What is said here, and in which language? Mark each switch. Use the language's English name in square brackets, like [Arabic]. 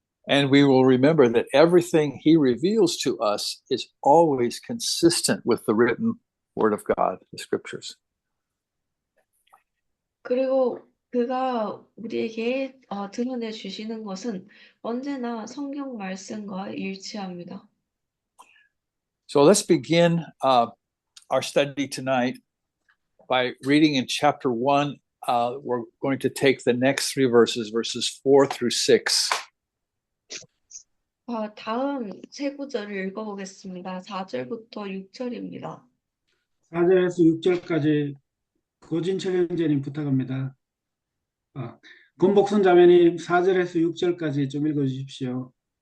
[English] And we will remember that everything he reveals to us is always consistent with the written Word of God, the Scriptures. [Korean] 그리고 그가 우리에게 드러내 주시는 것은 언제나 성경 말씀과 일치합니다. [English] So let's begin our study tonight by reading in chapter 1. We're going to take the next three verses, verses 4 through 6. [Korean] 다음 세 구절을 읽어보겠습니다. 4절부터 6절입니다. 4절에서 6절까지 고진철 형제님 부탁합니다. 권복순 자매님 4절에서 6절까지 좀 읽어주십시오.